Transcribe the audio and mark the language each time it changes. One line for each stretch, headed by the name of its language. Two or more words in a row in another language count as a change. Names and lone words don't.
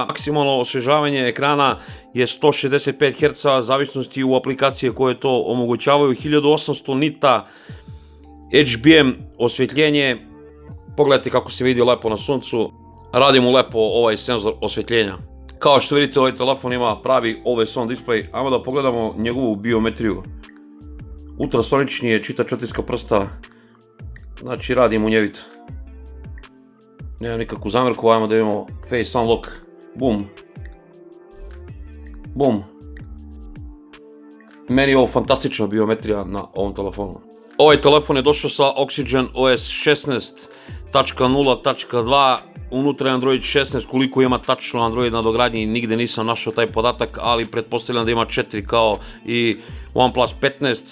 Serbian: Maksimalno osvežavanje ekrana je 165 Hz, zavisnosti u aplikacije koje to omogućavaju. 1800 nita HBM osvjetljenje, pogledajte kako se vidi lepo na suncu. Radi mu lepo ovaj senzor osvjetljenja. Kao što vidite, ovaj telefon ima pravi
English: always on display.
Serbian: Ajmo da pogledamo njegovu biometriju. Ultrasonični je, čita četiriska prsta, znači radi munjevito. Nema nikakvu zamjerku, ajmo da vidimo
English: face unlock.
Serbian: Bum. Bum. Meni je ovo fantastična biometrija na ovom telefonu. Ovaj telefon je došao sa Oxygen OS 16.0.2, unutra je Android 16, koliko ima tačno Android na dogradnji nigde nisam našao taj podatak, ali pretpostavljam da ima 4 kao i OnePlus 15.